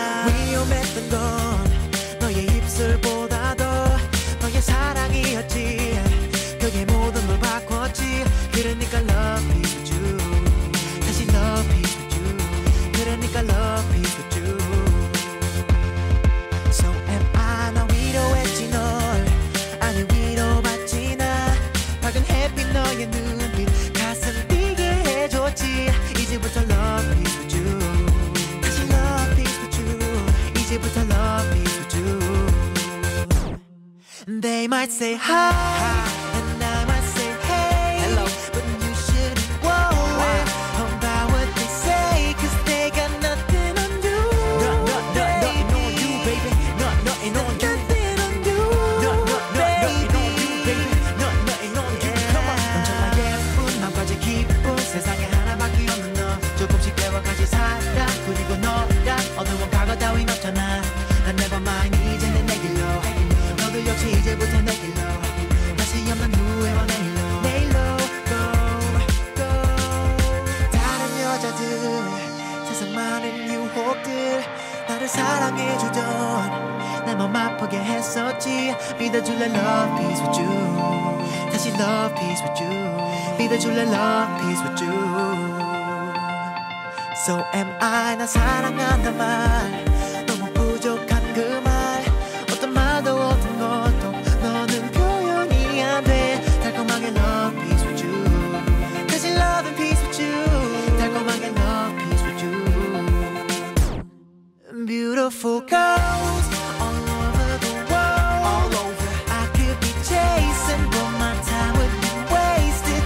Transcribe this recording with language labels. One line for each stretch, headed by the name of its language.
Korean: 위험했던 건 너의 입술보다 더 너의 사랑이었지. 그게 모든 걸 바꿨지. 그러니까
English: love is with you.
Korean: 다시
English: love is with you.
Korean: 그러니까
English: love is with you. So am I.
Korean: 나 위로했지 널. 아니 위로받지 나. 밝은 햇빛 너의 눈빛 가슴 뛰게 해줬지. 이제부터
English: love is with you.
Korean: 다시
English: love is with you.
Korean: 이제부터
English: love is with you. They might say hi, and I might say hey. Hello, but you shouldn't worry about what they say, 'cause they got nothing on you. Nothing on you, baby. Nothing on you. Nothing on you, baby. Nothing on you. Come on.
Korean: 언제나 예쁜 맘까지 기쁜 세상에 하나밖에 없는 너. 조금씩 배워가지 살아. 그리고 너랑 어두운 과거 따윈 없잖아. 난
English: never mind
Korean: 이제는 내 길로. 너도 역시 이제부터 내 길로. 다시 없는 후회와 내일로. 내일로
English: go.
Korean: 다른 여자들 세상 많은 유혹들 나를 사랑해주던 내 맘 아프게 했었지. 믿어줄래
English: love is with you.
Korean: 다시
English: love is with you.
Korean: 믿어줄래
English: love is with you. So am I.
Korean: 나 사랑한다 말 너무 부족한 그 말. 어떤 말도 어떤 것도 너는 표현이 안 돼. 달콤하게
English: love is with you.
Korean: 다시
English: love and peace with you.
Korean: 달콤하게
English: love peace with you. Beautiful girls all over the world. All over. I could be chasing, but my time would be wasted.